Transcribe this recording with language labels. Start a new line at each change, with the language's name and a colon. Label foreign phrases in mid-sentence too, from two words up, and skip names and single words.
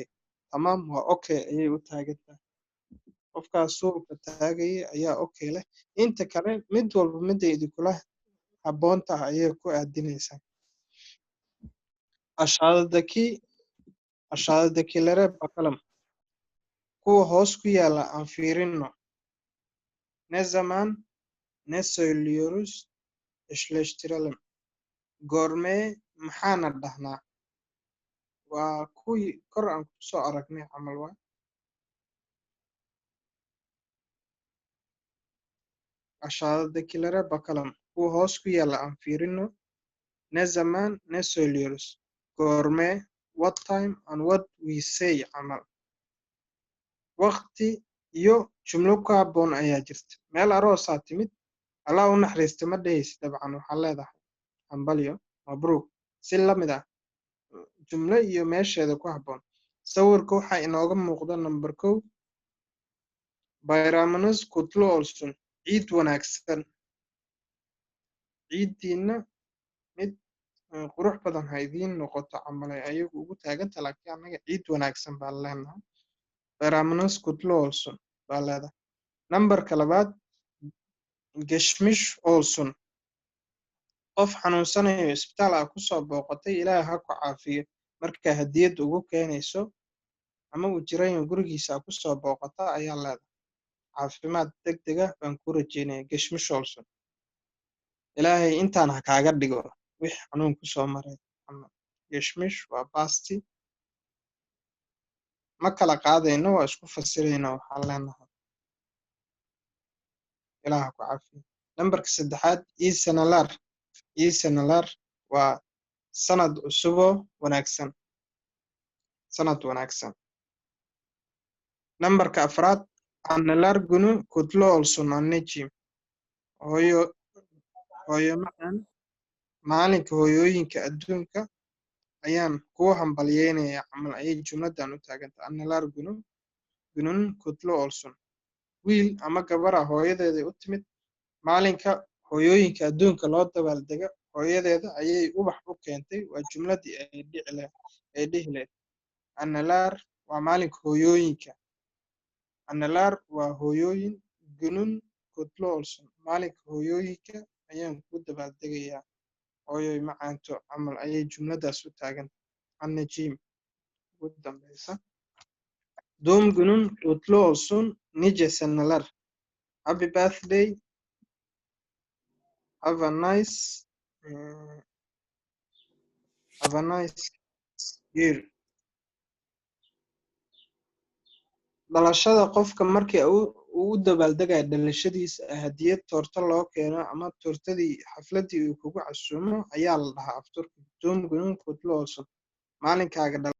Somali: Tamaam waa okay ayay u taagan tahay. Qofkaas suulka taagaya ayaa okay leh. Inta kale mid walba midda idinkula habboon tahay ayay ku aadinaysaa.
Turkish: Aşağıdakileri bakalım.
Somali: Kuwa hoos ku yaala aan fiirino.
Turkish: Ne zaman ne söylüyoruz eşleştirelim.
Somali: Goormee maxaana dhahnaa. Waa kuwii kor aan kusoo aragnay camal waa.
Turkish: Aşağıdakilere bakalım.
Somali: Kuwa hoos ku yaala aan fiirino.
Turkish: Ne zaman ne söylüyoruz.
English: Goormee what time and what we say camal.
Somali: Waqti iyo jumlo ku habboon ayaa jirta. Meel aroosaa timid Allah u naxariista ma dhehaysid dabcan waxaa leedahay hambalyo mabruuk si la mid ah jumlo iyo meesheeda ku habboon. Sawirka waxaa inooga muuqda number 1
Turkish: bayramanus kutlu olsun
Somali: ciid wanaagsan. Ciidiina mid qurux badan ha idiin noqoto camal ayagu ugu taaganta laakiin anaga ciid wanaagsan baan leenahay.
Turkish: Bayramanus kutlu olsun
Somali: baa leedahay. Nambarka 2
Turkish: geçmiş olsun.
Somali: Qof xanuunsanayo isbitaal ah ku soo booqatay Ilaah ha ku caafiyo marka hadiyad ugu keenayso ama uu jiran gurigiisa ku soo booqata ayaa leedahay caafimaad degdeg ah baan ku rajaynaya.
Turkish: Geçmiş olsun.
Somali: Ilaahay intaan ha kaaga dhigo wixii xanuun ku soo maray. Geçmiş waa past ma kala qaadayno waa isku fasirayna waxaan leenahay Ilaah ha ku caafiyo. Nambarka 3aad
Turkish: iyi sanalar
Somali: waa sanad cusuboo wanaagsan. Sanad wanaagsan. Nambarka 4aad
Turkish: anneler günü kutlu olsun anneciğim.
Somali: Hooyo macaan maalinka hooyooyinka adduunka ayaan kuu hambalyeynaya camal ayay jumladan u taagantahay.
Turkish: Anneler günün kutlu olsun.
Somali: Wiil ama gabara hooyadeeda u timid maalinka hooyooyinka adduunka loo dabaaldego hooyadeeda ayay ubax u keentay. Waa jumladii ay dhihi lahayd. Anneler waa maalinka hooyooyinka. Anneler waa hooyooyin.
Turkish: Günün kutlu olsun.
Somali: Maalinka hooyooyinka ayaan ku dabaaldegayaa. Hooyoy macaanto camal ayay jumladaas u taagan. Anneciğim ugu dambaysa.
Turkish: Doğum günün kutlu olsun. Nice seneler.
English: Happy birthday. Have a nice Eh, have a nice year.
Somali: Dhalashada qofka markii uu u dabaaldegaya dhalashadiisa hadiyad toorto loo keeno ama toortadii xafladii uu kugu casuumo ayaa la dhahaa afturka.
Turkish: Doğum günün kutlu olsun.
Somali: Maalinkaaga